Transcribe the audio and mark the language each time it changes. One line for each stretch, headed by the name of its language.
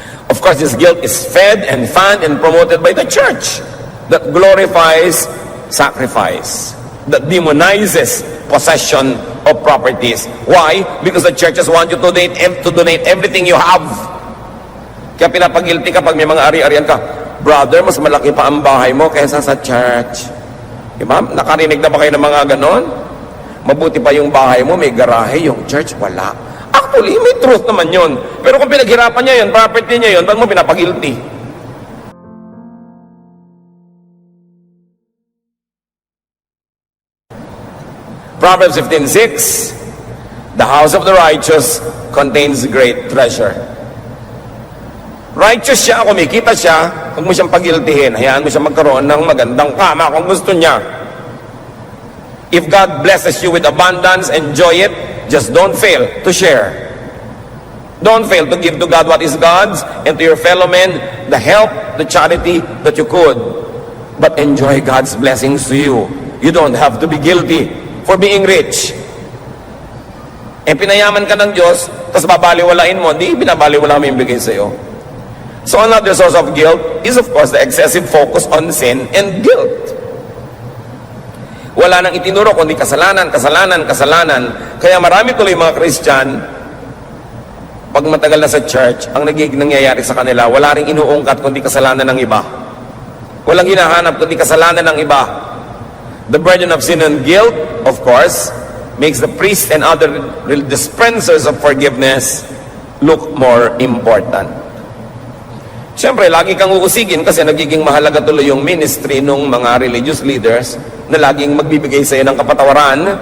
English: Of course, this guilt is fed and fanned and promoted by the church that glorifies sacrifice, that demonizes possession of properties. Why? Because the churches want you to donate everything you have
Filipino: Kaya pinapagilty kapag may mga ari-arian ka, brother, mas malaki pa ang bahay mo kaysa sa church. Diba? Nakarinig na ba kayo ng mga ganon? Mabuti pa yung bahay mo, may garahe, yung church, wala. Actually, may truth naman yun. Pero kung pinaghirapan niya yun, property niya yun, ba't mo pinapagilty?
English: Proverbs 15:6, the house of the righteous contains great treasure.
Filipino: Righteous siya, kumikita siya, huwag mo siyang pagiltihin. Hayaan mo siya magkaroon ng magandang kama kung gusto niya.
English: If God blesses you with abundance, enjoy it. Just don't fail to share. Don't fail to give to God what is God's and to your fellow men the help, the charity that you could. But enjoy God's blessings to you. You don't have to be guilty for being rich.
Filipino: Eh, pinayaman ka ng Diyos, tapos babaliwalain mo, di binabaliwala mo yung bigay sa'yo.
English: So another source of guilt is of course the excessive focus on sin and guilt.
Filipino: Wala nang itinuro kundi kasalanan, kasalanan, kasalanan. Kaya marami tuloy mga Christian, pag matagal na sa church, ang nangyayari sa kanila, wala ring inuungkat kundi kasalanan ng iba. Walang hinahanap kundi kasalanan ng iba.
English: The burden of sin and guilt, of course, makes the priest and other dispensers of forgiveness look more important.
Filipino: Siyempre, lagi kang uusigin kasi nagiging mahalaga tuloy yung ministry ng mga religious leaders na laging magbibigay sa iyo ng kapatawaran.